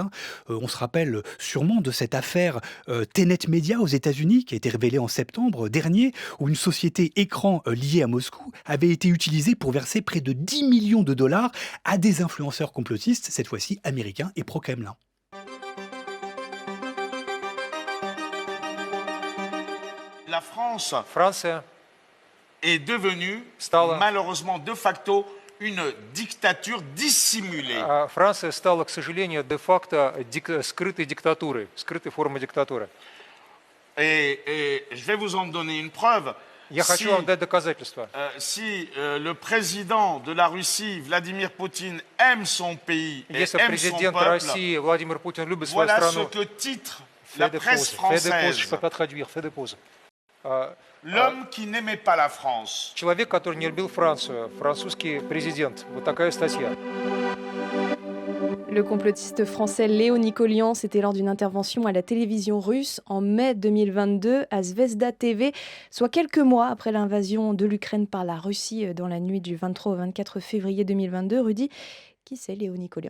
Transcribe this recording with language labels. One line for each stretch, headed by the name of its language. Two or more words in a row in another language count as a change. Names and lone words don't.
French: On se rappelle sûrement de cette affaire Tenet Media aux États-Unis qui a été révélée en septembre dernier où une société écran liée à Moscou avait été utilisée pour verser près de 10 millions de dollars à des influenceurs complotistes, cette fois-ci américains et pro-Kremlin. La France
Russian: Франция
French: est devenue,
Russian: стала,
French: malheureusement de facto, une dictature dissimulée.
Russian: Франция стала, к сожалению, де-факто скрытой диктатурой, скрытой формой диктатуры.
French: Et je vais vous en donner une preuve.
Russian: Я хочу вам дать доказательства.
French: Si le président de la Russie, Vladimir Poutine, aime son pays et
Russian: Если
French: aime son
Russian: президент
French: peuple,
Russian: России Владимир Путин любит свою
French: voilà ce
Russian: страну,
French: que titre la presse française. L'homme qui n'aimait pas la France.
Russian: Человек, который не любил Францию, французский президент. Вот такая статья.
French: Le complotiste français Léo Nicolian, c'était lors d'une intervention à la télévision russe en mai 2022 à Zvezda TV, soit quelques mois après l'invasion de l'Ukraine par la Russie dans la nuit du 23 au 24 février 2022. Rudy, qui c'est Léo Nicolian.